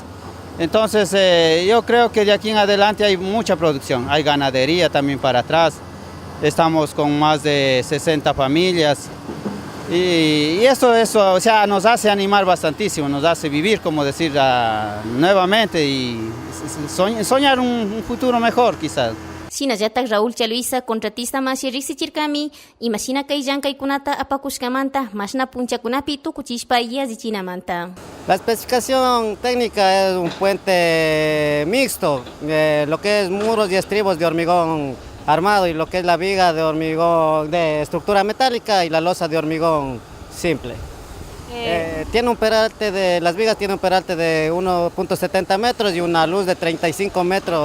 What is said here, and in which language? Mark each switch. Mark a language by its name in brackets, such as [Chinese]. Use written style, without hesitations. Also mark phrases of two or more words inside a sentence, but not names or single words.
[Spanish] Entonces yo creo que de aquí en adelante hay mucha producción, hay ganadería también para atrás. Estamos con más de 60 familias. Y eso, o sea, nos hace animar bastantísimo, nos hace vivir, como decir, nuevamente y soñar un futuro mejor, quizás. [Quechua] Sinallatak Raúl Chaluisa, contratista mashi riksichirkami, imashina kay llankaykunata apakushkamanta, mashna punchakunapi tukuchishpa yazichinamanta. [Spanish] La especificación técnica es un puente mixto, lo que es muros y estribos de hormigón armado y lo que es la viga de hormigón de estructura metálica y la losa de hormigón simple. Tiene un peralte las vigas tienen un peralte de 1.70 metros y una luz de 35 metros.